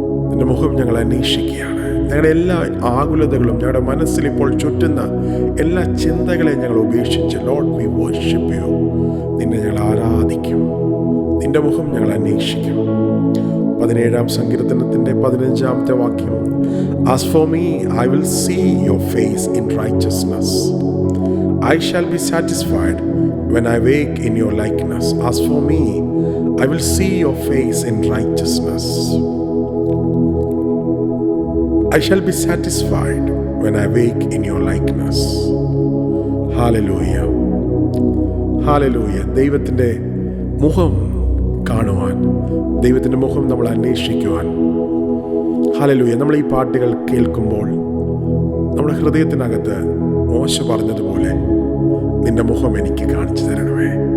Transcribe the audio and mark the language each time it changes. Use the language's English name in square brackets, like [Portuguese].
[Malayalam] നിന്റെ മുഖം ഞങ്ങൾ അന്വേഷിക്കുകയാണ്. ഞങ്ങളുടെ എല്ലാ ആകുലതകളും, ഞങ്ങളുടെ മനസ്സിൽ ഇപ്പോൾ ചുറ്റുന്ന എല്ലാ ചിന്തകളെയും ഞങ്ങൾ ഉപേക്ഷിച്ച്, [English] Lord we worship you. [Malayalam] നിന്നെ ഞങ്ങൾ ആരാധിക്കും. നിന്റെ മുഖം ഞങ്ങൾ അന്വേഷിക്കും. 17-ാം സങ്കീർത്തനത്തിൻ്റെ 15-ാമത്തെ വാക്യം, [English] As for me I will see your face in righteousness. I shall be satisfied when I wake in your likeness. As for me, I will see your face in righteousness. I shall be satisfied when I wake in your likeness. Hallelujah. Hallelujah. [Malayalam] ദൈവത്തിൻ്റെ മുഖം കാണുവാൻ, ദൈവത്തിൻ്റെ മുഖം നമ്മൾ അന്വേഷിക്കുവാൻ. Hallelujah. നമ്മൾ ഈ പാട്ടുകൾ കേൾക്കുമ്പോൾ നമ്മുടെ ഹൃദയത്തിനകത്ത് മോശ പറഞ്ഞതുപോലെ നിന്റെ മുഖം എനിക്ക് കാണിച്ചു തരണമേ.